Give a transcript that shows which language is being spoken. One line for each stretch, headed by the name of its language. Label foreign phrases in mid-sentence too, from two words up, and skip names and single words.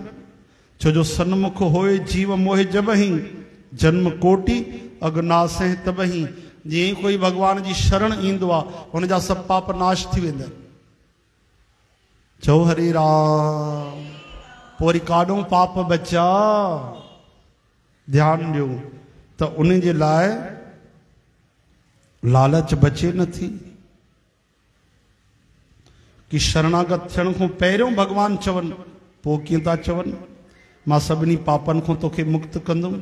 Awadhi: छो जो सन्मुख होए जीव मोहे जबही, जन्म कोटि अगनासे तबही।
Sindhi: जीअं कोई भगवान जी शरण ईंदो आहे हुन जा सभु पाप नाश थी वेंदा आहिनि। चओ हरे राम। पोइ वरी काॾों पाप बचा, ध्यानु ॾियो त उन जे लाइ लालच बचे नथी कि शरणागत थियण खां पहिरियों भगवान चवनि, पोइ कीअं था चवनि मां सभिनी पापनि खां तोखे मुक्त कंदुमि।